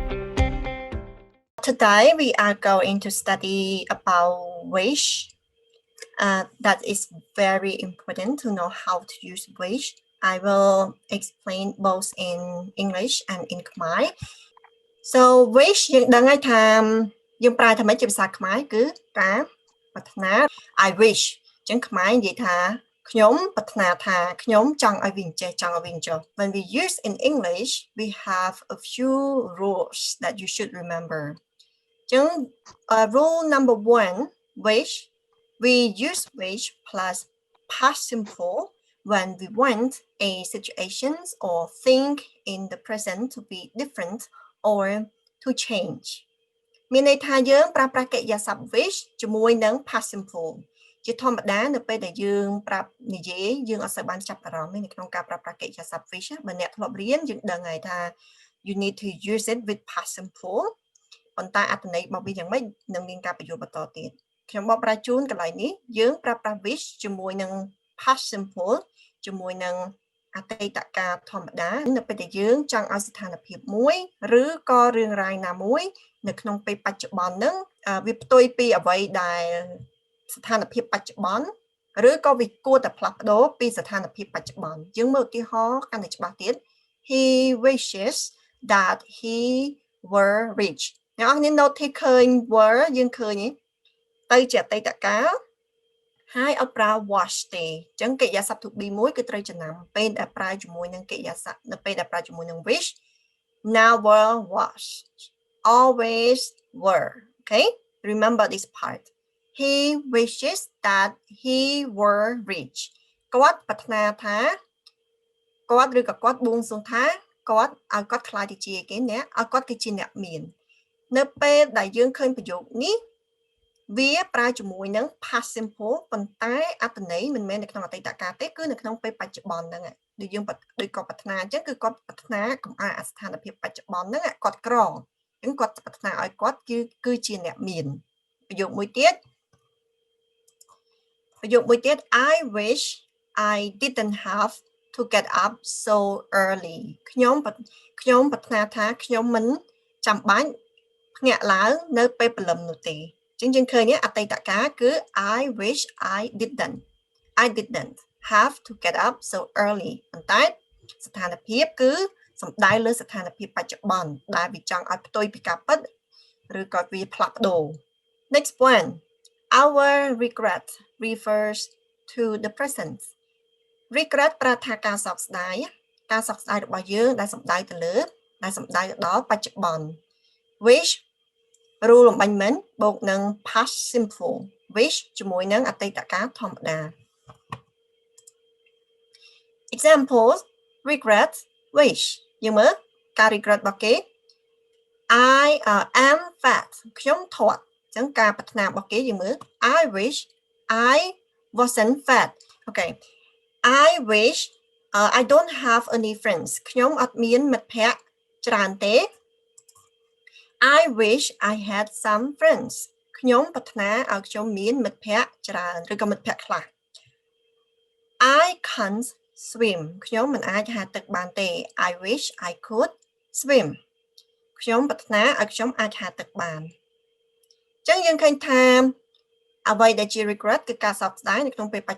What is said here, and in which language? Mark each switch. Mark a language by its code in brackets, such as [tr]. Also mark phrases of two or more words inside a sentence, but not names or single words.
[en] Today we are going to study about wish. That is very important to know how to use wish. I will explain both in English and in Khmer. So wish [km] យើងដឹងហើយថាយើងប្រើថាម៉េចជាភាសាខ្មែរគឺការប្រាថ្នា [en] I wish [km] អញ្ចឹងខ្មែរនិយាយថាខ្ញុំប្រាថ្នាថាខ្ញុំចង់ឲ្យវាចេះចង់ឲ្យវាចុះ [en] When we use in English we have a few rules that you should remember. អញ្ចឹង rule number 1 wish we use wish plus past simple when we want a situations or think in the present to be different or to change [km] មានន័យថាយើងប្រើប្រាស់កិរិយាសព្ទ [en] wish [km] ជាមួយនឹង [en] past simple [km] ជាធម្មតានៅពេលដែលយើងប្រាប់និយាយយើងអត់ សូវបានចាប់អារម្មណ៍នៅក្នុងការប្រើប្រាស់កិរិយាសព្ទ wish បើអ្នកធ្លាប់រៀនយើងដឹងហើយថា [en] you need to use it with past simple [km] ប៉ុន្តែអត្ថន័យរបស់វាយ៉ាងម៉េចនឹងមានការបញ្យល់បន្តទៀតខ្ញុំ បកប្រែជូនកន្លែងនេះយើងប្រើប្រាស់ wish ជាមួយនឹង [en] past simple [km] ជាមួយនឹងអតីតកាលធម្មតានៅពេលដែលយើងចង់ឲ្យស្ថានភាពមួយឬក៏ រឿងរ៉ាវណាមួយនៅក្នុងពេលបច្ចុប្បន្នហ្នឹងវាផ្ទុយពីអ្វីដែលស្ថានភាពបច្ចុប្បន្នឬក៏វាគួរតែផ្លាស់ប្ដូរពីស្ថានភាពបច្ចុប្បន្នយើងមើលឧទាហរណ៍កាន់តែច្បាស់ទៀត [en] He wishes that he were rich [km] អ្នកនរគ្នា note ឃើញ were យើងឃើញទៅជាអតីតកាលហើយអត់ប្រើ was ទេអញ្ចឹងកិរិយាសព្ទ [en] to be [km] មួយគឺត្រូវចំណាំពេលដែលប្រើជាមួយនឹងកិរិយាសព្ទនៅពេលដែលប្រើជាមួយនឹង wish [en] never was always were okay remember this part he wishes that he were rich [km] គាត់ប្រាថ្នាថាគាត់ឬក៏គាត់បួងសួងថាគាត់ ឲ្យគាត់ខ្លាចទៅជាគេអ្នកឲ្យគាត់គឺជាអ្នកមាននៅពេលដែលយើងឃើញប្រយោគនេះវាប្រើជាមួយនឹង [en] past simple [km] ប៉ុន្តែអត្ថន័យមិនមែននៅក្នុងអតីតកាលទេគឺនៅក្នុងពេលបច្ចុប្បន្នហ្នឹងដូចយើងដូចគាត់ប្រាថ្នាអញ្ចឹងគឺគាត់ប្រាថ្នាកុំឲ្យស្ថានភាពបច្ចុប្បន្នហ្នឹងគាត់ក្រអញ្ចឹងគាត់ប្រាថ្នាឲ្យគាត់គឺជាអ្នកមានប្រយោគមួយទៀត [en] I wish I didn't have to get up so early [km] ខ្ញុំប្រាថ្នាថាខ្ញុំមិនចាំបាច់ភ្ញាក់ឡើងនៅពេលព្រលឹមនោះទេចឹង យើងឃើញអតីតកាលគឺ [en] I wish I didn't have to get up so early [km] ប៉ុន្តែស្ថានភាព គឺសំដៅលើស្ថានភាពបច្ចុប្បន្នដែលវាចង់ឲ្យផ្ទុយពីការពិតឬក៏វាផ្លាស់ប្ដូរ [en] Next one our regret refers to the present regret [km] ប្រើថាការសោកស្ដាយរបស់យើងដែលសំដៅទៅលើដែលសំដៅដល់បច្ចុប្បន្ន [en] wish rule [km] អំបញ្ញមិញបូកនឹង [en] past simple wish [km] ជាមួយនឹងអតីតកាលធម្មតា [en] examples regret wish [km] យើងមើលការ [en] regret [km] របស់គេ [en] I am fat [km] ខ្ញុំធាត់អញ្ចឹងការប្រាថ្នារបស់គេយើងមើល [en] I wish I wasn't fat okay I wish I don't have any friends [km] ខ្ញុំអត់មានមិត្តភក្តិច្រើនទេ [en] I wish I had some friends [km] ខ្ញុំប្រាថ្នាឲ្យខ្ញុំមានមិត្តភក្តិច្រើនឬក៏មិត្តភក្តិខ្លះ [en] I can't swim [km] ខ្ញុំមិនអាចហាលទឹកបានទេ [en] I wish I could [km] swim ខ្ញុំប្រាថ្នាឲ្យខ្ញុំអាចហាលទឹកបានអញ្ចឹងយើងឃើញថាអ្វីដែលជា regret គឺការសោកស្ដាយនៅក្នុងពេលប